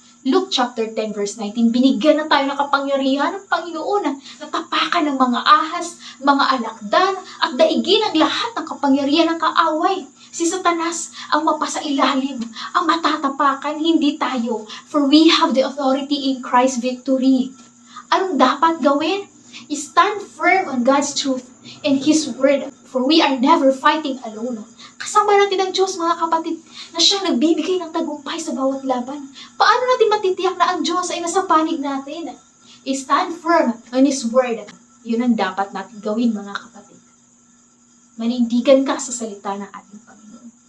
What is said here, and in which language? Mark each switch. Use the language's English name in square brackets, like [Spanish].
[Filipino] Luke chapter 10 verse 19, binigyan na tayo ng kapangyarihan ng Panginoon na natapakan ng mga ahas, mga alakdan, at daigin ang lahat ng kapangyarihan ng kaaway. Si Satanas ang mapasailalim, ang matatapakan, hindi tayo. [English] For we have the authority in Christ's victory. [Filipino] Anong dapat gawin? [English] Stand firm on God's truth and His Word, for we are never fighting alone. [Filipino] Kasama natin ang Diyos, mga kapatid, na siyang nagbibigay ng tagumpay sa bawat laban. Paano natin matitiyak na ang Diyos ay nasa panig natin? [English] Stand firm on His Word. [Filipino] Yun ang dapat natin gawin, mga kapatid. Manindigan ka sa salita ng ating Panginoon.